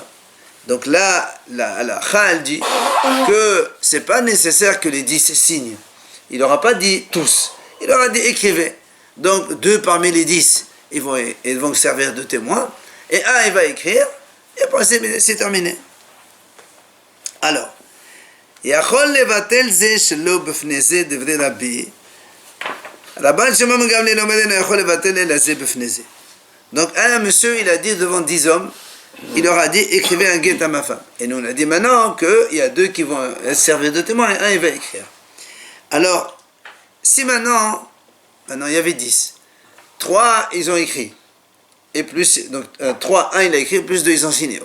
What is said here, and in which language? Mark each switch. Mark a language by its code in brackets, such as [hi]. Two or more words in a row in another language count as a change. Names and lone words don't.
[fr] Donc là, la Chal dit que c'est pas nécessaire que les 10 signent. Il leur a pas dit tous. Il leur a dit écrivez. Donc 2 parmi les 10, ils vont servir de témoins. Et un, il va écrire. Et après, c'est terminé. Alors, [he] יכול לבטל זה שלא בפני זה דברי רבי. רבן שמעון בן גמליאל אומר אינו יכול לבטל אלא זה בפני זה. [fr] Donc un monsieur, il a dit devant 10 hommes, il leur a dit écrivez un guet à ma femme. Et nous on a dit maintenant qu'il y a 2 qui vont servir de témoins et un il va écrire. Alors, si maintenant il y avait 10, 3 ils ont écrit, et plus, donc 3, 1 il a écrit, plus 2 ils ont signé.